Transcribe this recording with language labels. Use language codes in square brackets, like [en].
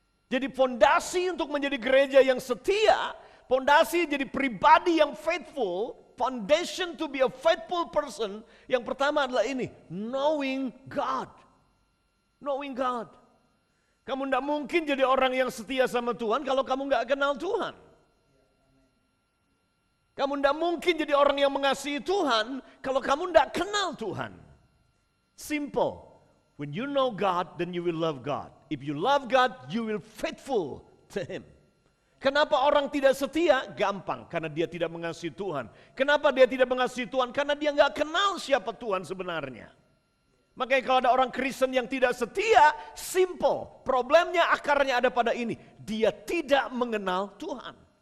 [id] Jadi fondasi untuk menjadi gereja yang setia, fondasi jadi pribadi yang faithful, [en] foundation to be a faithful person, [id] yang pertama adalah ini, [en] knowing God. Knowing God. [id] Kamu tidak mungkin jadi orang yang setia sama Tuhan kalau kamu nggak kenal Tuhan. Kamu tidak mungkin jadi orang yang mengasihi Tuhan kalau kamu tidak kenal Tuhan. [en] Simple. When you know God, then you will love God. If you love God, you will faithful to Him. [id] Kenapa orang tidak setia? Gampang, karena dia tidak mengasihi Tuhan. Kenapa dia tidak mengasihi Tuhan? Karena dia nggak kenal siapa Tuhan sebenarnya. Makanya kalau ada orang Kristen yang tidak setia, simple. Problemnya akarnya ada pada ini. Dia tidak mengenal Tuhan.